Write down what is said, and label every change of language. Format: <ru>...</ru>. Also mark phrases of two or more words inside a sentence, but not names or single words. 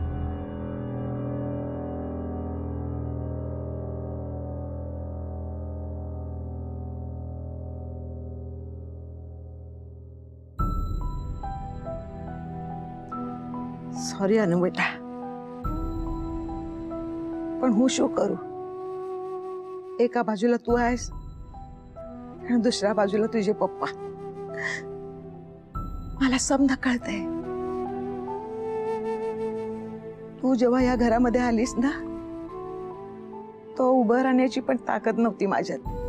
<mr>सॉरी अनु बेटा, पण</mr> <gu>હું શું કરું?</gu> <mr>एका बाजूला तू आहेस आणि दुसऱ्या बाजूला तुझे पप्पा। मला समजा कळतंय, तू जेव्हा या घरामध्ये आलीस ना, तो उभं राहण्याची पण ताकद नव्हती माझ्यात.</mr>